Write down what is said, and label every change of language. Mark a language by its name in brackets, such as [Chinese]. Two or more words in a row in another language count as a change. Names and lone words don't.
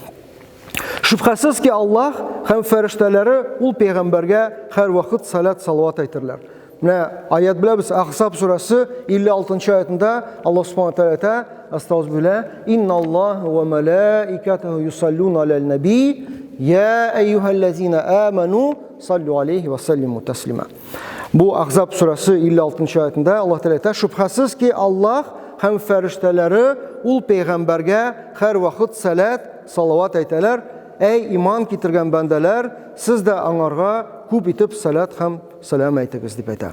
[Tatar] Шөбһәсез ки, Аллаһ һәм фәрештәләре ул пәйгамбәргә һәр вакыт салат әйтерләр. Менә аят беләбез, Ахзаб сүрәсе 56 аятында Аллаһ Субханаһу ва тәгалә [Arabic] أستغفر الله إن الله وملائكته يصلون على النبي يا أيها الذين آمنوا صلوا عليه وسلموا تسليما. [Tatar] Бу Ахзаб сүрәсе 56 аятында Аллаһ Тәгалә әйтә, шөбһәсез ки, Аллаһ һәм фәрештәләре ул пәйгамбәргә һәр вакыт салават әйтәләр. Әй иман китергән бәндәләр, сез дә аңарга күп итеп салат һәм салам әйтегез дип әйтә.